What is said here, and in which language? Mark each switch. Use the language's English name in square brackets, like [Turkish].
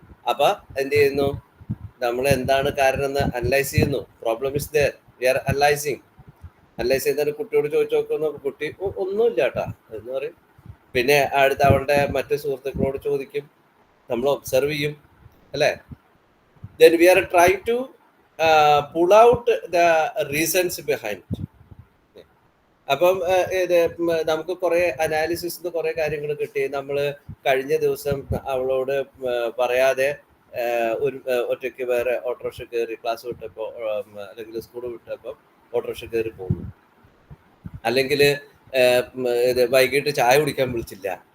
[Malayalam] അപ്പൊ എന്ത് ചെയ്യുന്നു, നമ്മൾ എന്താണ് കാരണം എന്ന് അനലൈസ് ചെയ്യുന്നു. [English] problem is there, we are analysing [Malayalam] ചെയ്യുന്ന കുട്ടിയോട് ചോദിച്ചു നോക്കുന്നു, കുട്ടി ഒന്നുമില്ല കേട്ടാ എന്ന് പറയും. പിന്നെ അടുത്ത അവളുടെ മറ്റു സുഹൃത്തുക്കളോട് ചോദിക്കും, നമ്മൾ ഒബ്സർവ് ചെയ്യും, അല്ലേ? [English] then we are trying to pull out the reasons behind it. [Malayalam] അപ്പം ഇത് നമുക്ക് കുറെ അനാലിസിസ് കുറെ കാര്യങ്ങൾ കിട്ടി. നമ്മൾ കഴിഞ്ഞ ദിവസം അവളോട് പറയാതെ ഒരു ഒറ്റയ്ക്ക് വേറെ ഓട്ടോറിക്ഷ കയറി ക്ലാസ് വിട്ടപ്പോൾ അല്ലെങ്കിൽ സ്കൂൾ വിട്ടപ്പോൾ ഓട്ടോറിക്ഷ കയറി പോകുന്നു, അല്ലെങ്കിൽ ഇത് വൈകിട്ട് ചായ കുടിക്കാൻ വിളിച്ചില്ല.